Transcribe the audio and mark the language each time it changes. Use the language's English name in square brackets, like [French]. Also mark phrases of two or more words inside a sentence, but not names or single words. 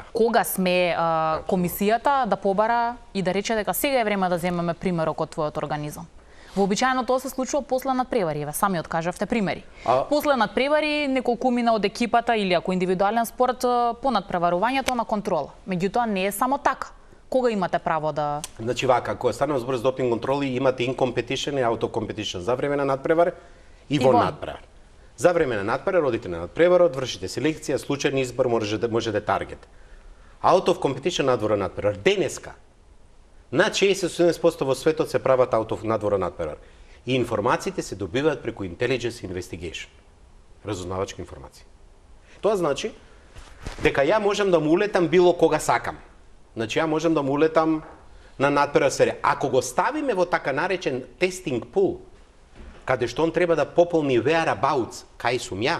[Macedonian] Кога сме комисијата да побара и да рече дека сега е време да земеме примерок од твојот организам? Вообичаено тоа се случува после надпревари, ве самиот кажавте примери. После надпревари неколкумина од екипата или ако индивидуален спорт по надпреварувањето на контрола. Меѓутоа не е само така. Кога имате право да... Значи вака, кога станува збор за допинг контроли, имате [English] in competition [Macedonian] и [English] auto competition [Macedonian] за време на надпревар и во надпревар. За време на надпревар одите на надпреварот, вршите селекција, случајен избор, може да таргет. [English] Out of competition [Macedonian] надвора надпревар. Денеска над 60-70% во светот се прават [English] out of [Macedonian] надвора надпревар. И информациите се добиваат преку [English] intelligence investigation. [Macedonian] Разузнавачки информации. Тоа значи дека ја можам да му улетам било кога сакам. Значи ја можам да му улетам на надпревар серија. Ако го ставиме во така наречен [English] testing pool, [Macedonian] каде што он треба да пополни whereabouts, кај сум ја.